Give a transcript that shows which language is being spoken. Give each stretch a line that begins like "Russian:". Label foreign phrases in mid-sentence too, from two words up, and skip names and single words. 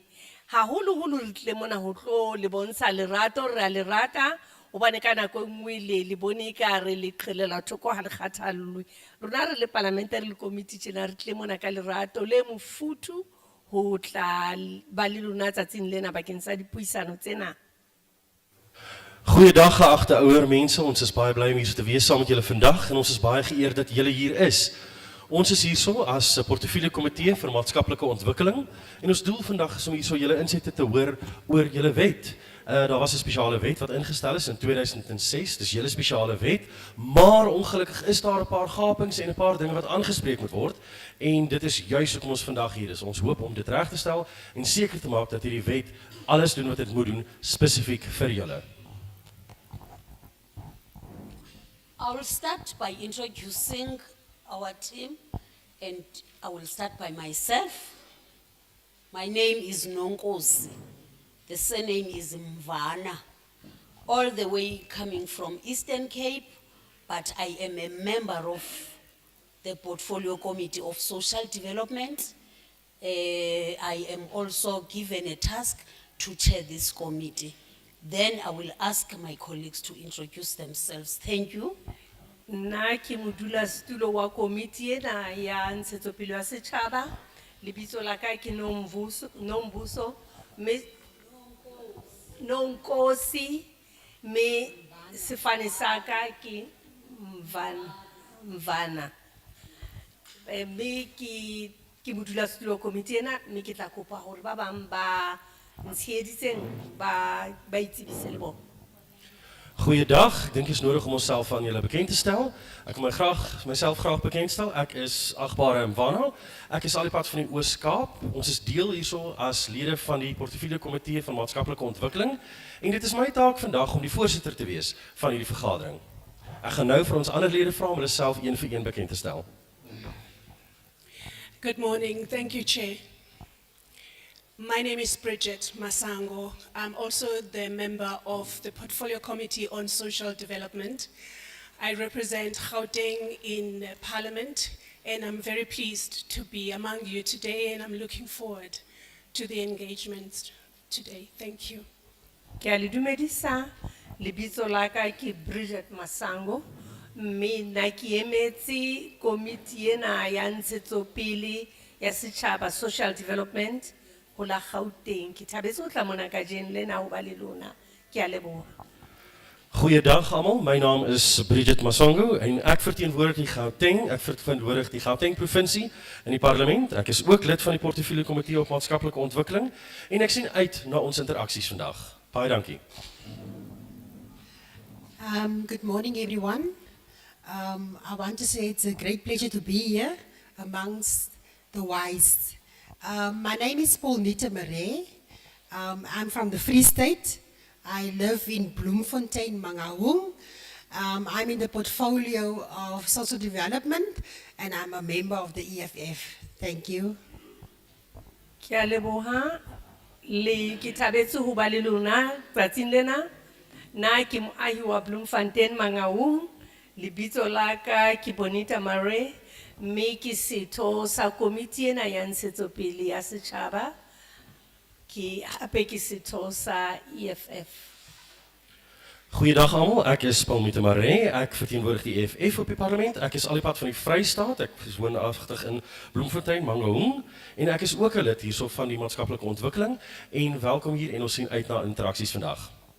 Southern Sotho: Haholoholo re tlile mona ho tlo le bontsha lerato, re a le rata hobane ka nako nngwe le bone ekare le qhelela thoko ha le kgathallwe. Rona re le
English: parliamentary committee
Southern Sotho: tjena re tlile mona ka lerato le mofuthu ho tla ba le lona tsatsing lena bakeng sa dipuisano tsena.
Afrikaans: Goeiedag geagte ouer mense, ons is baie bly om hier te wees saam met julle vandag en ons is baie geëerd dat julle hier is. Ons is hierso as 'n portefeulje komitee vir maatskaplike ontwikkeling en ons doel vandag is om hierso julle insette te hoor oor julle wet. Daar was 'n spesiale wet wat ingestel is in 2006, dis 'n hele spesiale wet, maar ongelukkig is daar 'n paar gapings en 'n paar dinge wat aangespreek moet word en dit is juis hoekom ons vandag hier is. Ons hoop om dit reg te stel en seker te maak dat hierdie wet alles doen wat dit moet doen spesifiek vir julle.
English: I will start by introducing our team, and I will start by myself. My name is Nonkosi. The surname is Mvana. All the way coming from Eastern Cape, but I am a member of the Portfolio Committee of Social Development. I am also given a task to chair this committee. Then I will ask my colleagues to introduce themselves. Thank you.
Southern Sotho: Nna ke modulasetulo wa komiti ena ya ntshetsopele ya setjhaba. Lebitso la ka ke Nombuso Nonkosi, me sefane sa ka ke Mvana. Me ke modulasetulo wa komiti ena, me ke tla kopa hore ba bang ba ntsheditseng ba itsebise le bona.
Afrikaans: Goeiedag, ek dink dit is nodig om onsself aan julle bekend te stel. Ek wil myself graag bekendstel. Ek is agbare Mvana. Ek is al die pad van die Oos-Kaap. Ons is deel hierso as lede van die Portefeulje Komitee van Maatskaplike Ontwikkeling en dit is my taak vandag om die voorsitter te wees van hierdie vergadering. Ek gaan nou vir ons ander lede vra om hulle self een vir een bekend te stel.
English: Good morning. Thank you, Chair. My name is Bridget Masango. I'm also the member of the Portfolio Committee on Social Development. I represent Gauteng in Parliament, and I'm very pleased to be among you today, and I'm looking forward to the engagement today. Thank you.
Southern Sotho: Ke a le dumedisa, lebitso la ka ke Bridget Masango, mme nna ke emetse komiti ena ya ntshetsopele ya setjhaba
English: Social Development
Southern Sotho: ho la Gauteng. Ke thabetse ho tla mona kajeno lena ho ba le lona. Ke a leboha.
Afrikaans: Goeiedag almal, my naam is Bridget Masongo en ek verteenwoordig die Gauteng, ek verteenwoordig die Gauteng provinsie in die parlement. Ek is ook lid van die Portefeulje Komitee op Maatskaplike Ontwikkeling en ek sien uit na ons interaksies vandag. Baie dankie.
English: Good morning, everyone. I want to say it's a great pleasure to be here amongst the wise. My name is Paulnita Marais. I'm from the Free State. I live in Bloemfontein, Mangaung. I'm in the portfolio of social development and I'm a member of the EFF. Thank you.
Southern Sotho: Ke a leboha, le ke thabetse ho ba le lona tsatsing lena. Na ke moahi wa Bloemfontein Mangaung, lebitso la ka ke Bonita Marais, mme ke setho sa komiti ena ya ntshetsopele ya setjhaba. Ki hape ki setho sa EFF.
Afrikaans: Goeiedag almal, ek is Paulnita Marais, ek verteenwoordig die EFF op die parlement. Ek is al die pad van die Vrystaat, ek is woonagtig in Bloemfontein, Mangaung en ek is ook 'n lid hierso van die maatskaplike ontwikkeling en welkom hier en ons sien uit na interaksies vandag.